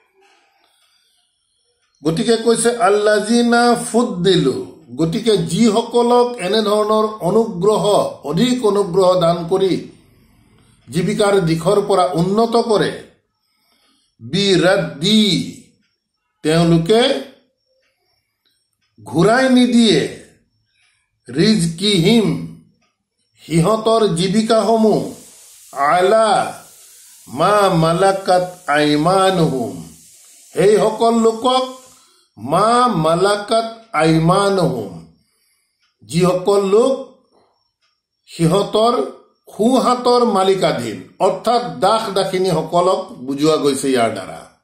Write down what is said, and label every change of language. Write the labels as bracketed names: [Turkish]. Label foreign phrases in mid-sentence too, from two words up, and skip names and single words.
[Assamese] গতিকে কৈছে [Arabic] الذين فضلوا, [Assamese] গতিকে যিসকলক এনেধৰণৰ অনুগ্ৰহ, অধিক অনুগ্ৰহ দান কৰি জীৱিকাৰ দিশৰ পৰা উন্নত কৰে, বিৰাদ্দি, তেওঁলোকে ঘূৰাই নিদিয়ে, ৰিজকিহিম, সিহঁতৰ জীৱিকাসমূহ, [Arabic] على ما ملكت أيمانهم, [Assamese] সেইসকল লোকক [Arabic] ما ملكت أيمانهم, [Assamese] যিসকল লোক সিহঁতৰ সোঁহাতৰ মালিকাধীন, অৰ্থাৎ দাস দাসিনীসকলক বুজোৱা গৈছে ইয়াৰ দ্বাৰা।